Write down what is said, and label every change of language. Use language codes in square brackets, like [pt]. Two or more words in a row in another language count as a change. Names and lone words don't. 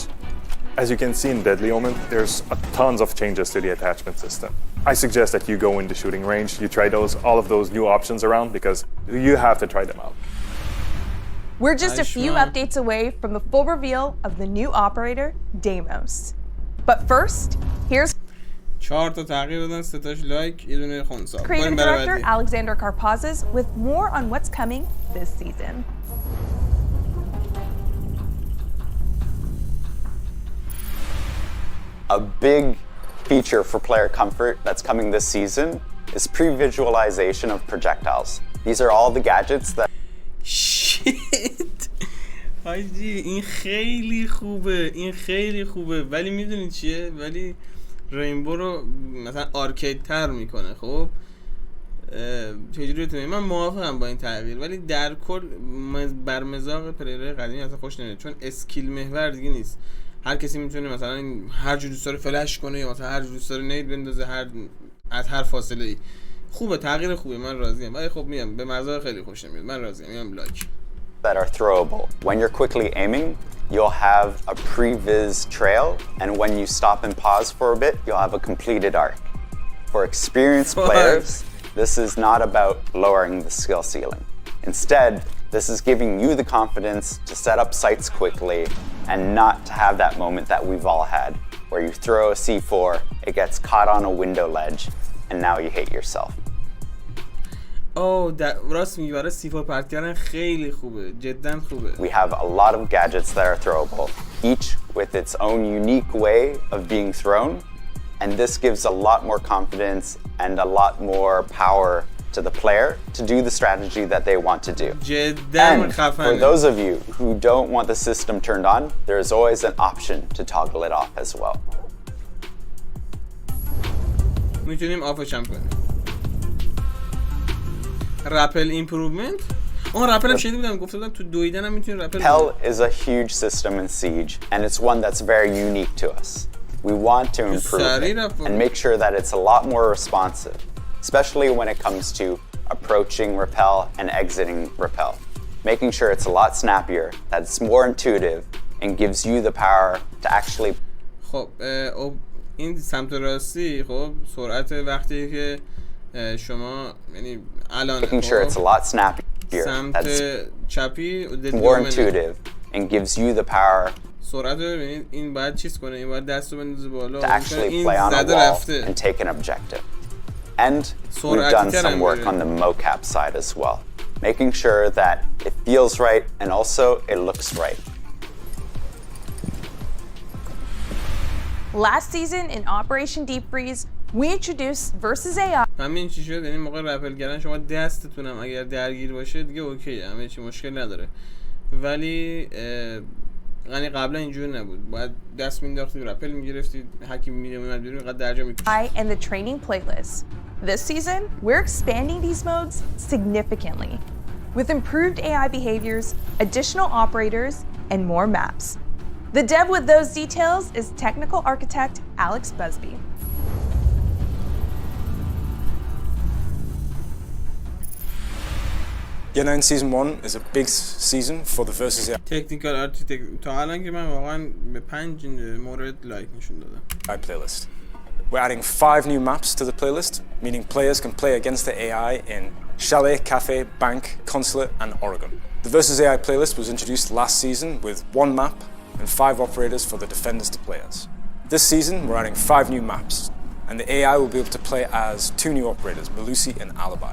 [en] As you can see in Deadly Omen, there's tons of changes to the attachment system. I suggest that you go in the shooting range, you try all of those new options around because you have to try them out. We're just a few updates away from the full reveal of the new operator, Damos. But first, here's [fa] 4 تا تغییر دادن، 3 تاش لایک، یه دونه خونسا. [en] creative director Alexander Karpazes with more on what's coming this season. A big feature for player comfort that's coming this season is pre-visualization of projectiles. These are all the gadgets that Shit. [fa] حاجی این خیلی خوبه، این خیلی خوبه، ولی میدونید چیه؟ ولی رینبو رو مثلا آرکید تر میکنه. خب چجوری من موافقم با این تغییر، ولی در کل بر مزاج پلیرهای قدیمی اصلا خوش نمیاد، چون اسکیل محور دیگه نیست. هر کسی میتونه مثلا هر جور دوست داره فلش کنه یا مثلا هر جور دوست داره نید بندازه از هر فاصله ای. خوبه، تغییر خوبه، من راضیم، ولی خب میگم به مزاج خیلی خوش نمیاد. من راضیم، میگم لایک. [en] that are throwable. When you're quickly aiming, you'll have a pre-vis trail, and when you stop and pause for a bit, you'll have a completed arc. For experienced players, this is not about lowering the skill ceiling. Instead, this is giving you the confidence to set up sights quickly and not to have that moment that we've all had, where you throw a C4, it gets caught on a window ledge, and now you hate yourself. [fa] راست میگی، برای C4 پرت کردن خیلی خوبه، جدا خوبه. [en] We have a lot of gadgets that are throwable, each with its own unique way of being thrown, and this gives a lot more confidence and a lot more power to the player to do the strategy that they want to do. And for those of you who don't want the system turned on, there is always an option to toggle it off as well. [fa] میتونیم آفش هم کنیم. [en] repel improvement? [fa] رپل هم شنیده بودم، گفته بودم تو دویدن هم میتونی رپل. [en] Repel is a huge system in Siege, and it's one that's very unique to us. We want to improve it and make sure that it's a lot more responsive, especially when it comes to approaching Repel and exiting Repel. Making sure it's a lot snappier, that it's more intuitive, and gives you the power to actually. [fa] خب این سمت راستی، خب سرعت وقتی که شما یعنی الان [en] making sure it's a lot snappier, that's چپی more intuitive and gives you the power [fa] سرعت رو ببینید، این باید چیز کنه، این باید دست رو بندازه بالا [en] to actually play on a wall and take an objective. And we've done some work on the mocap side as well, making sure that it feels right and also it looks right. Last season in Operation Deep Freeze, we introduced versus AI. [fa] همین چی شد، یعنی موقع رپل کردن شما دستتونم اگر درگیر باشه دیگه اوکی، همه چی مشکل نداره، ولی یعنی قبلا اینجوری نبود، باید دست مینداختی رپل میگرفتی، هکی میومد بیرون اینقدر درجا میکشید. [en] And the training playlist. This season, we're expanding these modes significantly with improved AI behaviors, additional operators, and more maps. The dev with those details is technical architect Alex Busby. Yeah, Season 1 is a big season for the versus AI technical architect [fa] تا الان که من واقعا به 5 مورد لایک نشون دادم. [en] playlist. We're adding 5 new maps to the playlist, meaning players can play against the AI in Chalet, Cafe, Bank, Consulate, and Oregon. The versus AI playlist was introduced last season with 1 map and 5 operators for the defenders to play as. This season, we're adding 5 new maps, and the AI will be able to play as 2 new operators, Malusi and Alibi.